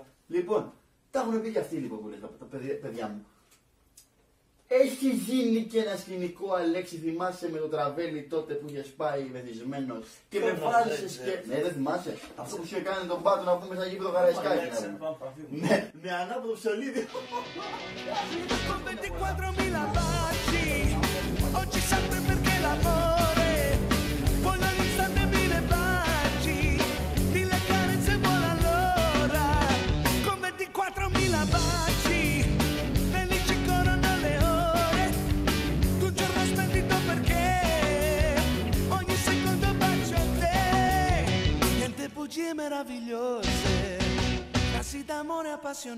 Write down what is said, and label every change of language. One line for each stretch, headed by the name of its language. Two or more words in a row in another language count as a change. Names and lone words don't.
Greek: Λοιπόν, τα έχουν πει και αυτοί λοιπόν που λες, τα παιδιά μου. Έχει γίνει και ένα σκηνικό, Αλέξη, θυμάσαι με το τραβέλι τότε που είχε πάει μεθυσμένος και με Τώρα, βάζει σε δεν σκέψη. ξέρω. Ναι, δεν θυμάσαι. Αυτό που σου είχε κάνει τον πάτο να πούμε σαν γήπεδο Καραϊσκάκη. να πούμε. Ναι, με ανάποδο ψωλίδι.
Italian: Con 24.000 baci, oggi sempre perché l'amore vuole all'istante 1000 baci, 1000 carezze vuole allora. Con 24.000 baci, felici corrono le ore, tu un giorno splendido perché ogni secondo bacio a te, niente bugie meravigliose, casi d'amore appassionate.